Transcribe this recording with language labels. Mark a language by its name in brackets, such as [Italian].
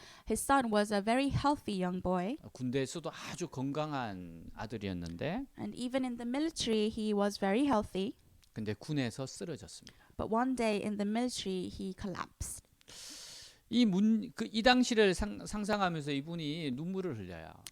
[English] His son was a very healthy young boy. [Korean] 군대에서도 아주 건강한 아들이었는데 [English] And even in the military, he was very healthy. [Korean] 근데 군에서 쓰러졌습니다. [English] But one day in the military, he collapsed. [Korean] 이 당시를 상상하면서 이분이 눈물을 흘려요.